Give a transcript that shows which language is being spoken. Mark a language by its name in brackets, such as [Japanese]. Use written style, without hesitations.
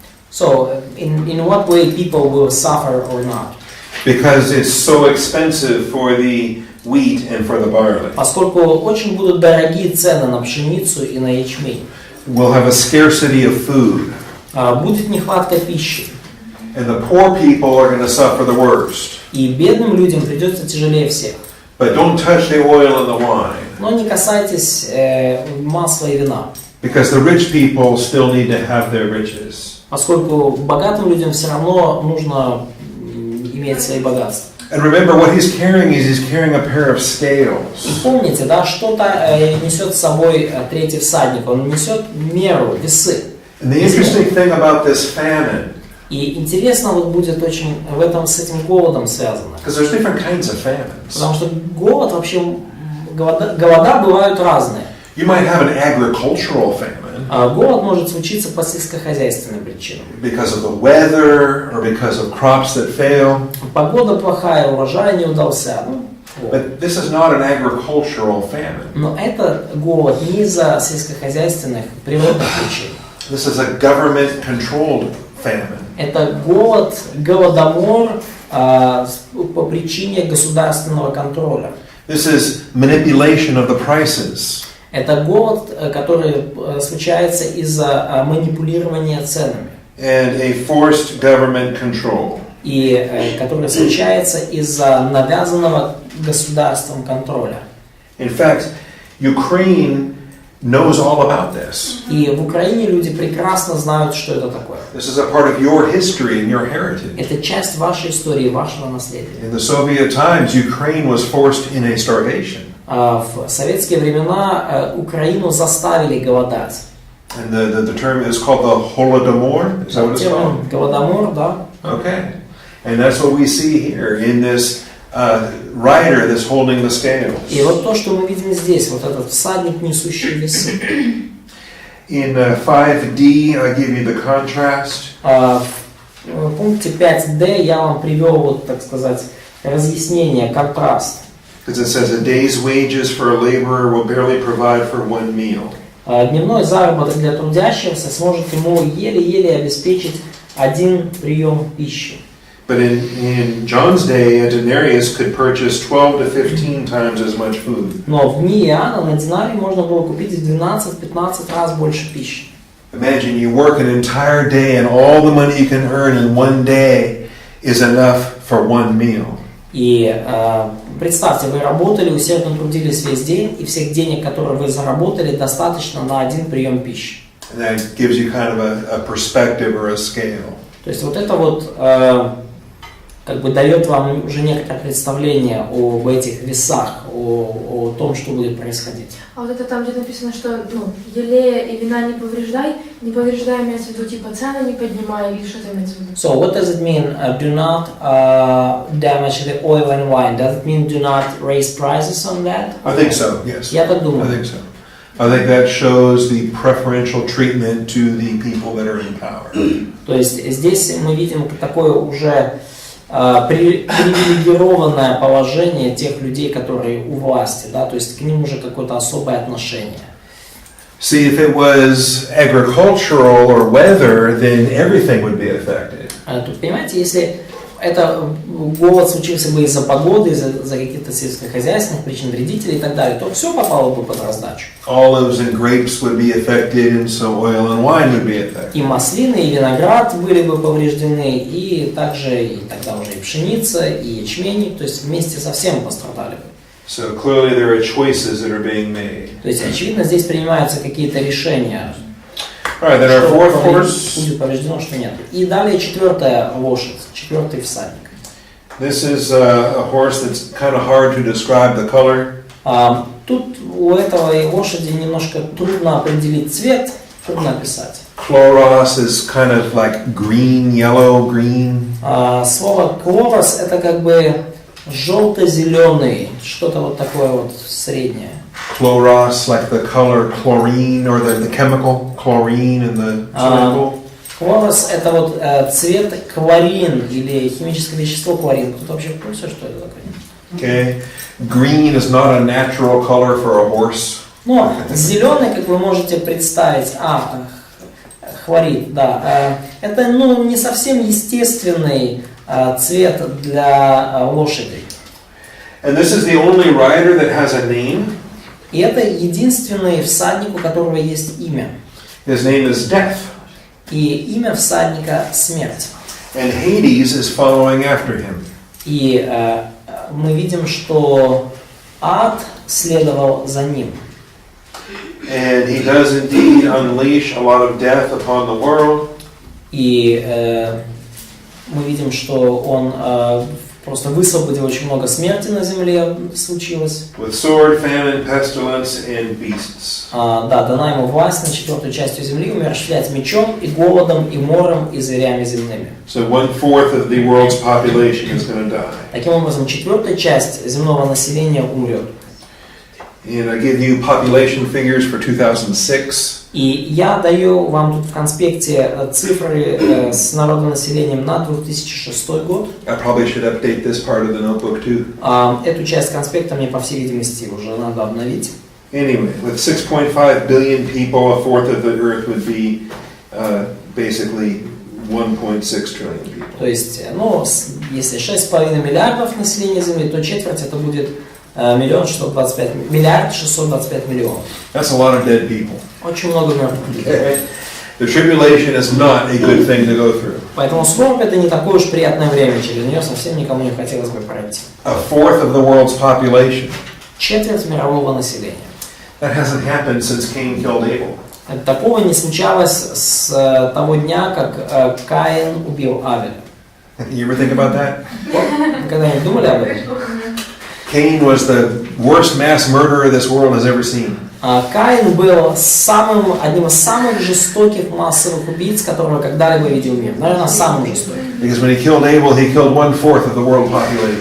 [English] So, in what way people will suffer or not? Because it's so expensive for the wheat and for the barley. [Russian] Поскольку очень будут дорогие цены на пшеницу и на ячмень. [English] We'll have a scarcity of food. [Russian] Будет нехватка пищи. [English] And the poor people are going to suffer the worst. [Russian] И бедным людям придется тяжелее всех. [English] But don't touch the oil and the wine. [Russian] Но не касайтесь масла и вина. [English] Because the rich people still need to have their riches. [Russian] Поскольку богатым людям все равно нужно иметь свои богатства. [English] And remember, what he's carrying is he's carrying a pair of scales. [Russian] И помните, да, что-то несет с собой третий всадник. Он несет меру, весы. [English] And the interesting thing about this famine. [Russian] И интересно вот будет очень в этом с этим голодом связано. [English] Because there's different kinds of famines. [Russian] Потому что голод вообще, голода бывают разные. [English] You might have an agricultural famine. [Russian] Голод может случиться по сельскохозяйственным причинам. [English] Because of the weather or because of crops that fail. [Russian] Погода плохая, урожай не удался. [English] But this is not an agricultural famine. [Russian] Но это голод не из-за сельскохозяйственных природных причин. [English] This is a government-controlled famine. [Russian] Это голодомор по причине государственного контроля. [English] This is manipulation of the prices. [Russian] Это голод, который случается из-за манипулирования ценами. [English] And a forced government control. [Russian] И который случается из-за навязанного государством контроля. [English] In fact, Ukraine knows all about this. [Russian] И в Украине люди прекрасно знают, что это такое. [English] This is a part of your history and your heritage. [Russian] Это часть вашей истории, вашего наследия. [English] In the Soviet times, Ukraine was forced in a starvation. [Russian] В советские времена Украину заставили голодать. [English] And the term is called the Holodomor. Is that what it's called? [Russian] Голодомор, да. [English] Okay. And that's what we see here in this rider that's holding the scales. [Russian] И вот то, что мы видим здесь, вот этот всадник, несущий весы. [English] In 5D, I give you the contrast. [Russian] В пункте 5D я вам привел, вот, так сказать, разъяснение, контраст. [English] Because it says a day's wages for a laborer will barely provide for one meal. [Russian] Дневной заработок для трудящегося сможет ему еле-еле обеспечить один прием пищи. [English] But in John's day, a denarius could purchase 12 to 15 times as much food. [Russian] Но в дни Иоанна на динарий можно было купить в 12-15 раз больше пищи. [English] Imagine you work an entire day and all the money you can earn in one day is enough for one meal. [Russian] И представьте, вы работали, усердно трудились весь день, и всех денег, которые вы заработали, достаточно на один прием пищи. [English] And that gives you kind of a perspective or a scale. [Russian] То есть вот это вот как бы дает вам уже некоторое представление об этих весах, о том, что будет происходить. А вот это там, где написано, что елея и вина не повреждай имеется в виду типа цены не поднимай, или что-то имеется в виду? [English] So what does it mean? Do not damage the oil and wine. Does it mean do not raise prices on that? I think so. Yes. [Russian] Я так думаю. [English] I think so. I think that shows the preferential treatment to the people that are in power. [Russian] То есть здесь мы видим такое уже привилегированное положение тех людей, которые у власти, да, то есть к ним уже какое-то особое отношение. [English] See, if it was agricultural or weather, then everything would be affected. [Russian] Тут, понимаете, если это голод случился бы из-за погоды, из-за каких-то сельскохозяйственных причин, вредителей и так далее, то все попало бы под раздачу. [English] Olives and grapes would be affected, and so oil and wine would be affected. [Russian] И маслины, и виноград были бы повреждены, и также и тогда уже и пшеница, и ячмень, то есть вместе со всем пострадали бы. [English] So clearly there are choices that are being made. [Russian] То есть, очевидно, здесь принимаются какие-то решения, [English] All right, then our fourth horse. [Russian] Будет повреждено, что нет. И далее четвертая лошадь, четвертый всадник. [English] This is a horse that's kind of hard to describe the color. [Russian] Тут у этой лошади немножко трудно определить цвет, трудно описать. [English] Chloros is kind of like green, yellow, green. [Russian] Слово «клорос» это как бы желто-зеленый, что-то вот такое вот среднее. [English] Chloros, like the color chlorine or the chemical chlorine in the chemical. [Russian] Хлорос это вот цвет клорин или химическое вещество клорин. Кто-то вообще в курсе, что это такое? [English] Okay. Green is not a natural color for a horse. [Russian] Но зеленый, как вы можете представить, хлорид, да, это не совсем естественный цвет для лошади. [English] And this is the only rider that has a name. [Russian] И это единственный всадник, у которого есть имя. [English] His name is Death. [Russian] И имя всадника — смерть. [English] And Hades is following after him. [Russian] И мы видим, что ад следовал за ним. [English] And he does indeed unleash a lot of death upon the world. [Russian] И мы видим, что он просто высвободил очень много смерти на земле, случилось. [English] With sword, famine, pestilence, and beasts. [Russian] Да, дана ему власть на четвертую частью земли умерщвлять мечом и голодом, и мором, и зверями земными. [English] So 1/4 of the world's population is going to die. [Russian] Таким образом, четвертая часть земного населения умрет. [English] And I give you population figures for 2006. [Russian] И я даю вам тут в конспекте цифры с народонаселением на 2006 год. [English] I probably should update this part of the notebook too. [Russian] Эту часть конспекта мне, по всей видимости, уже надо обновить. [English] Anyway, with 6.5 billion people, 1/4 of the earth would be basically 1.6 trillion people. [Russian] То есть, ну, если 6,5 миллиардов населения Земли, то четверть это будет миллиард 625 миллионов. [English] That's a lot of dead people. [Russian] Очень много мертвых людей. [English] The tribulation is not a good thing to go through. [Russian] Поэтому скорбь это не такое уж приятное время, через нее совсем никому не хотелось бы пройти. [English] 1/4 of the world's population. [Russian] Четверть мирового населения. [English] That hasn't happened since Cain killed Abel. [Russian] Такого не случалось с того дня, как Каин убил Авеля. [English] You ever think about that? [Russian] Вы когда-нибудь думали об этом? [English] Cain was the worst mass murderer this world has ever seen. [Russian] Каин был одним из самых жестоких массовых убийц, которого когда-либо видел мир. Наверное, самым жестоким. [English] Because when he killed Abel, he killed 1/4 of the world population.